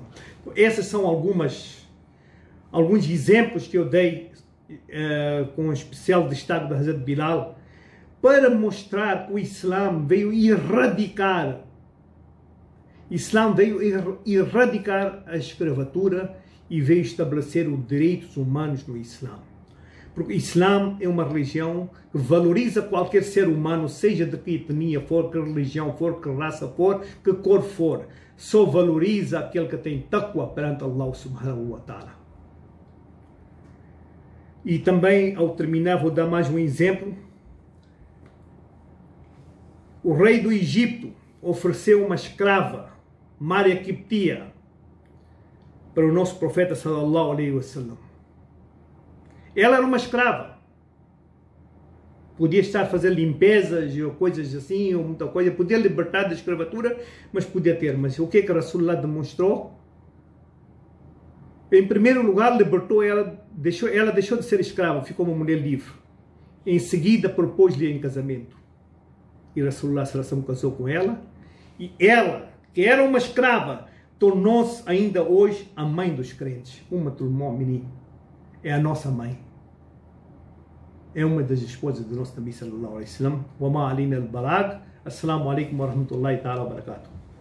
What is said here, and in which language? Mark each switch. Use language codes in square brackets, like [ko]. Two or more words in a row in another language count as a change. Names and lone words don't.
[pt] Esses são alguns exemplos que eu dei com especial destaque da Hazrat Bilal, para mostrar que o Islã veio erradicar a escravatura e veio estabelecer os direitos humanos no Islã. Porque o Islã é uma religião que valoriza qualquer ser humano, seja de que etnia for, que religião for, que raça for, que cor for. Só valoriza aquele que tem taqwa perante [ar] الله سبحانه وتعالى. [pt] E também, ao terminar, vou dar mais um exemplo. O rei do Egito ofereceu uma escrava, Maria Quiptia, para o nosso profeta [ar] صلى الله عليه وسلم. [pt] Ela era uma escrava. Podia estar a fazer limpezas ou coisas assim, ou muita coisa. Podia libertar da escravatura, mas podia ter. Mas o que que Rasulullah demonstrou? Em primeiro lugar, libertou ela, deixou de ser escrava, ficou uma mulher livre. Em seguida, propôs-lhe em casamento. E [ar] رسول الله صلى الله عليه وسلم [pt] casou com ela. E ela, que era uma escrava, tornou-se ainda hoje a mãe dos crentes. [ar] أمة المؤمنين. [pt] é a nossa mãe. É uma das esposas do nosso Nabi [ar] صلى الله عليه وسلم. وما علينا البلاغ. السلام عليكم ورحمة الله تعالى وبركاته.